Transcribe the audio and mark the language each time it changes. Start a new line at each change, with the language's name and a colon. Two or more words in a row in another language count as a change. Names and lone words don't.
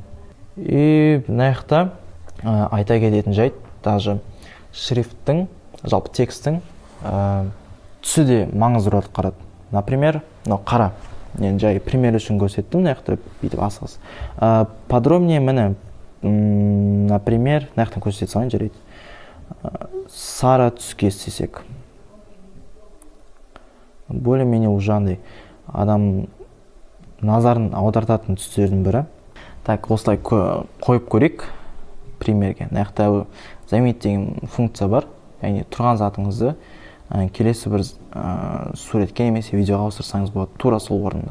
Kazakh: И мына жақта айта кететін жайт, даже шрифттің, жалпы текстің түсі де маңызды рөл атқарады. Например, қара. Мен жай пример үшін көрсеттім, мына жақта бүйтіп асығыз. Подробнее міне, например, мына жақтан көрсете салайын жарайды. Сары түске істесек.
Russian: Более-менее уже
Kazakh: андай адам назарын аудартатын түстердің бірі. Так, осылай қойып көрейік примерге. Мына жақта заметь деген функция бар. Яғни тұрған затыңызды келесі бір суретке немесе видеоға ауыстырсаңыз болады, тура сол орында.